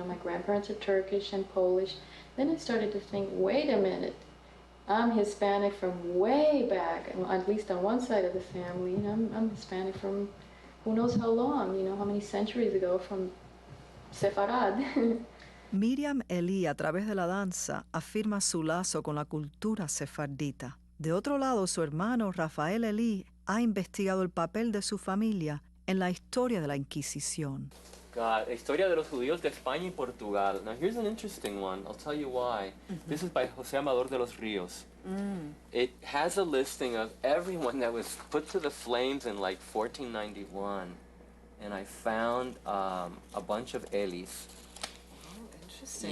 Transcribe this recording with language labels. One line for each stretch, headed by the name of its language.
English: You know, my grandparents are Turkish and Polish. Then I started to think, wait a minute, I'm Hispanic from way back, at least on one side of the family. You know, I'm Hispanic from who knows how long, you know, how many centuries ago, from Sefarad.
Spanish: Miriam Eli, a través de la danza, afirma su lazo con la cultura sefardita. De otro lado, su hermano Rafael Eli ha investigado el papel de su familia en la historia de la Inquisición. La historia de los judíos de España y Portugal.
English: Now here's an interesting one. I'll tell you why. This is by José Amador de los Ríos. It has a listing of everyone that was put to the flames in like 1491. And I found a bunch of Elis. Interesting.